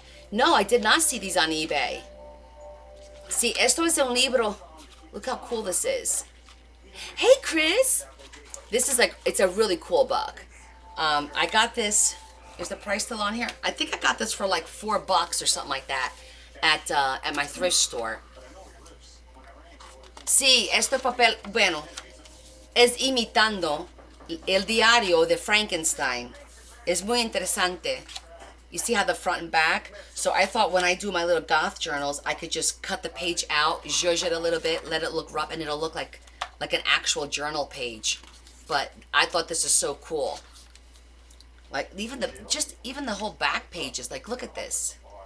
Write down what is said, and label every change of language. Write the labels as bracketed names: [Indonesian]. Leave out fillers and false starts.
[English] No, I did not see these on eBay. See, [Spanish] esto es un libro. [English] Look how cool this is. Hey, Chris. This is like, it's a really cool book. I got this. Is the price still on here? I think I got this for like $4 or something like that at my thrift store. [Spanish] Sí, este papel, bueno, es imitando el diario de Frankenstein. Es muy interesante. [English] You see how the front and back? So I thought when I do my little goth journals, I could just cut the page out, zhuzh it a little bit, let it look rough, and it'll look like an actual journal page. But I thought this is so cool. Like even the whole back pages. Like look at this.